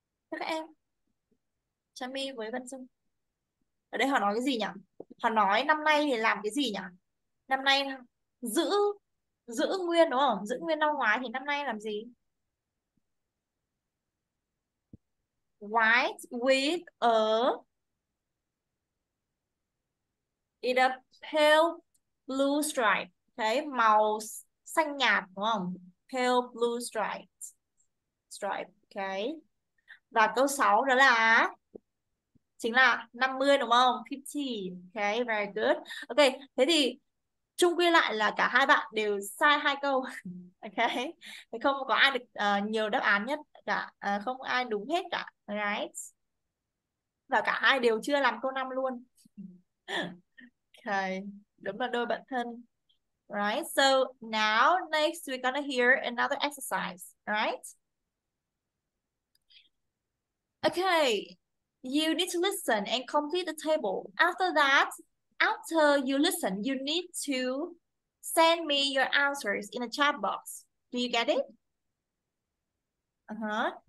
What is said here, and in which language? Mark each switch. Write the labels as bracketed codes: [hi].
[vi] Các em Trà My với Vân Dung. Ở đây họ nói cái gì nhỉ? Họ nói năm nay thì làm cái gì nhỉ? Năm nay giữ giữ nguyên đúng không? Giữ nguyên năm ngoái thì năm nay làm gì? [en] White with a in a pale blue stripe. [vi] Cái màu xanh nhạt đúng không? [en] Pale blue stripe. [vi] Stripe. Okay. Và câu 6 đó là chính là 50 đúng không? 50. Okay, [en] very good. [vi] Ok, thế thì chung quy lại là cả hai bạn đều sai 2 câu. Ok, thì không có ai được nhiều đáp án nhất cả, không ai đúng hết cả, right? Và cả hai đều chưa làm câu 5 luôn. Ok, đúng là đôi bạn thân. [en] Right, so now next we're gonna hear another exercise, right? Okay, you need to listen and complete the table. After that, after you listen, you need to send me your answers in a chat box. Do you get it? Uh-huh.